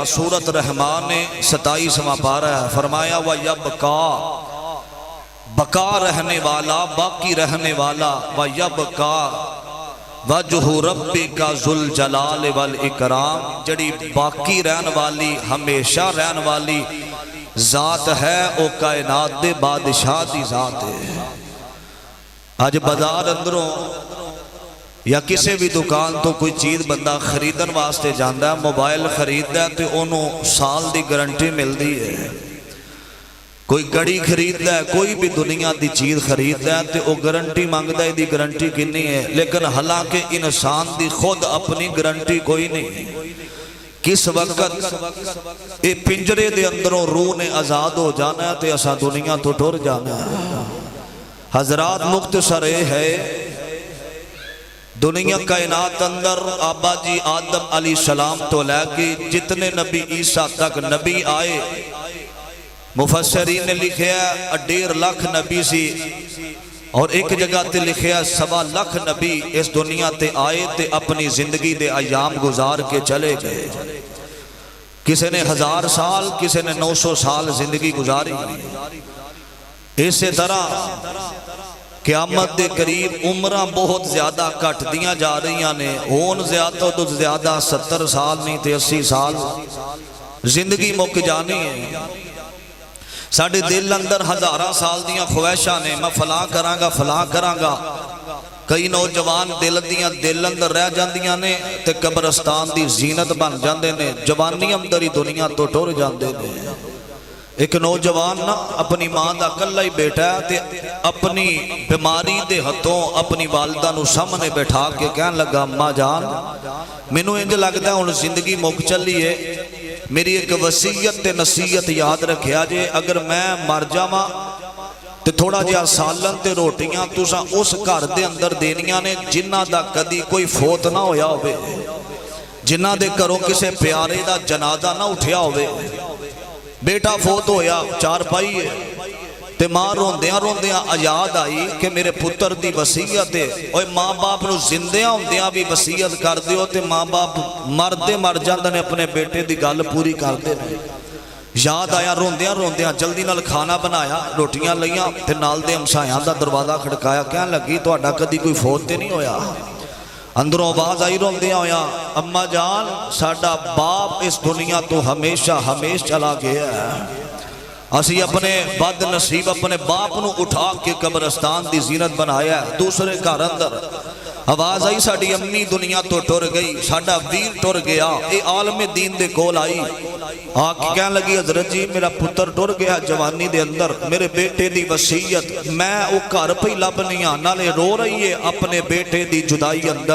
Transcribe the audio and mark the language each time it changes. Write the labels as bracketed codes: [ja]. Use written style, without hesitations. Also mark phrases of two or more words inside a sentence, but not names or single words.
[pa] سورۃ رحمان نے 27واں پارہ ہے، فرمایا وَيَبْقَى، بقا رہنے والا باقی رہنے والا، [ar] وَيَبْقَى وجہ ربک ذوال جلال والاکرام، [pa] جڑی باقی رہن والی ہمیشہ رہن والی ذات ہے او کائنات دے بادشاہ دی ذات ہے۔ آج بازار اندروں یا کسی بھی دکان تو کوئی چیز بندہ خریدن واسطے جاندا ہے، موبائل خریددا ہے تے انہوں سال دی گارنٹی ملدی ہے، کوئی گڑی خریددا ہے، کوئی بھی دنیا دی چیز خریددا ہے تے وہ گارنٹی مانگدا ہے، دی گارنٹی کتنی ہے، لیکن حالانکہ انسان دی خود اپنی گارنٹی کوئی نہیں۔ کس وقت اے پنجرے دے اندروں روح نے آزاد ہو جانا ہے تے اسا دنیا تو ٹر جانا ہے۔ حضرات مختصر ہے، دنیا کائنات اندر آبا جی آدم [ar] علیہ السلام [pa] تو لے کے جتنے نبی عیسیٰ تک نبی آئے، مفسرین نے لکھیا 1.5 لاکھ نبی سی، اور ایک جگہ تے لکھیا 1.25 لاکھ نبی اس دنیا تے آئے تے اپنی زندگی دے ایام گزار کے چلے گئے۔ کسی نے 1000 سال، کسی نے 900 سال زندگی گزاری۔ اسی طرح قیامت دے قریب عمرہ بہت زیادہ کٹ دیاں جا رہی ہیں، ہون زیادہ تو زیادہ 70 سال نہیں تے 80 سال زندگی مک جانی ہے۔ ساڈے دل اندر ہزاراں سال دیاں خواہشاں نے، میں فلاں کراں گا کئی نوجوان دل اندر رہ جاندیاں نے تے قبرستان دی زینت بن جاندے نے، جوانی اندر ہی دنیا تو ٹر جاندے نے۔ ایک نوجوان نا اپنی ماں دا کلا ہی بیٹا ہے تے اپنی بیماری دے ہتھوں اپنی والدہ نو سامنے بیٹھا کے کہن لگا اماں جان مینوں انج لگدا ہن زندگی مک چلی ہے، میری ایک وصیت تے نصیحت یاد رکھیا جے، اگر میں مر جاواں تے تھوڑا جہا سالن تے روٹیاں تساں اس گھر دے اندر دینیاں نے جنہ دا کدی کوئی فوت نہ ہویا ہوئے، جنہ دے گھروں کسے پیارے دا جنازہ نہ اٹھیا ہوئے۔ بیٹا فوت ہویا چار پائی ہے تے ماں روندیاں یاد آئی کہ میرے پتر دی وصیت ہے، اوے ماں باپ نو زندیاں ہوندیاں بھی وصیت کر دیو تے ماں باپ مر جاندے نے اپنے بیٹے دی گل پوری کر دے نے۔ یاد آیا روندیاں جلدی نال کھانا بنایا، روٹیاں لیاں تے نال دے ہمسایاں دا دروازہ کھڑکایا، کہن لگی تہاڈا کدی کوئی فوت تے نہیں ہویا؟ اندروں آواز آئی روندیاں ہویا اماں جان ساڈا باپ اس دنیا تو ہمیشہ چلا گیا ہے، اسی اپنے بد نصیب اپنے باپ نو اٹھا کے قبرستان دی زینت بنایا ہے۔ دوسرے گھر اندر آواز آئی ساڈی امی دنیا تو ٹر گئی، ساڈا ویر ٹر گیا، اے عالم دین دے کول آئی آکے کہنے لگی حضرت جی میرا پتر ٹر گیا جوانی دے اندر، میرے بیٹے دی وصیت میں او گھر پہ لبنی ہاں، نالے رو رہی ہے اپنے بیٹے دی جدائی اندر۔